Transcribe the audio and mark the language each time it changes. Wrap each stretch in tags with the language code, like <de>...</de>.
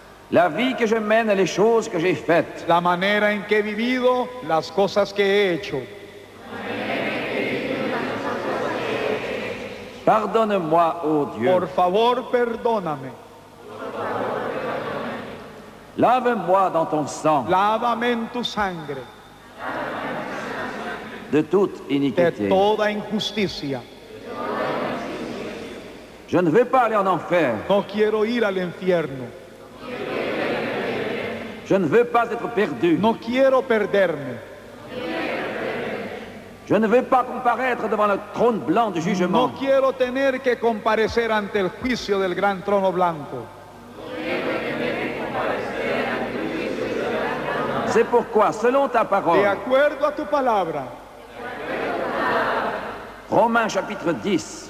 <fr>La vie que je mène et les choses que j'ai faites.</fr> <es>La manera en que he vivido, las cosas que he hecho.</es> <fr>Pardonne-moi, ô Dieu.</fr> <es>Por favor, perdóname.</es> <fr>Lave-moi dans ton sang.</fr> <es>Lávame en tu sangre.</es> <fr>de toute</fr> <es>de</es> <fr>iniquité.</fr> <es>toda injusticia.</es> <fr>Je ne veux pas aller en enfer.</fr> <es>No quiero ir al infierno.</es> <fr>Je ne veux pas être perdu.</fr> <es>No quiero perderme.</es> <fr>Je ne veux pas comparaître devant le trône blanc du jugement.</fr> <es>No quiero tener que comparecer ante el juicio del gran trono blanco.</es> <fr>C'est pourquoi, selon ta</fr> <es>De</es> <fr>parole,</fr> <es>acuerdo a tu palabra,</es> <fr>Romains chapitre 10,</fr>